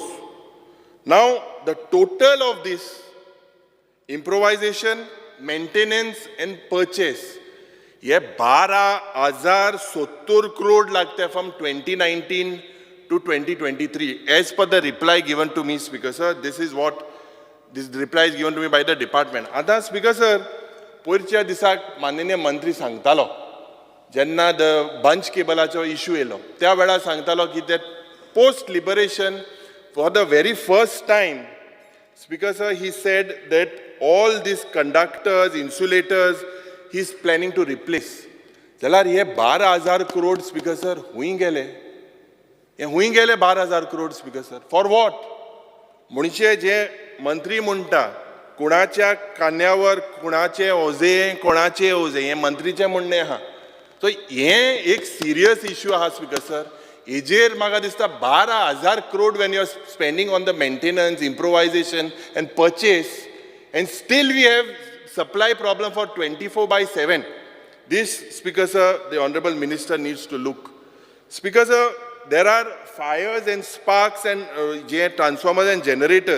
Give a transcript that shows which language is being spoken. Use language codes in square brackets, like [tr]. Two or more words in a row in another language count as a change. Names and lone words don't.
[en] Now, the total of this improvisation, maintenance and purchase, [hi] ये 12,070 crore लगते [en] from 2019 to 2023. As per the reply given to me, Speaker sir, this is what this reply is given to me by the department. [kok] आता [en] Speaker sir, [kok] पोरच्या दिसाक माननीय मंत्री सांगतालो जेन्ना [en] the bunch [kok] केबलाचो इश्यू येलो त्या वेळार सांगतालो की [en] that post liberation for the very first time, Speaker sir, he said that all these conductors, insulators, he is planning to replace. [kok] जाल्यार हे 12,000 crore, [en] Speaker sir, [kok] हुई गेले. हे हुई गेले 12,000 crore, [en] Speaker sir. For what? [kok] म्हणचे जे मंत्री म्हणटा कुणाच्या कान्यावर कुणाचे ओझे कोणाचे ओझे हे मंत्रीचे म्हणणे आहा. सो हे एक [en] serious issue [kok] आहा, [en] Speaker sir. [kok] हेजेर म्हाका दिसता [en] 12,000 crore when you are spending on the maintenance, improvisation and purchase, and still we have supply problem for 24/7. This, Speaker sir, the Honorable Minister needs to look. Speaker sir, there are fires and sparks and transformers and generators.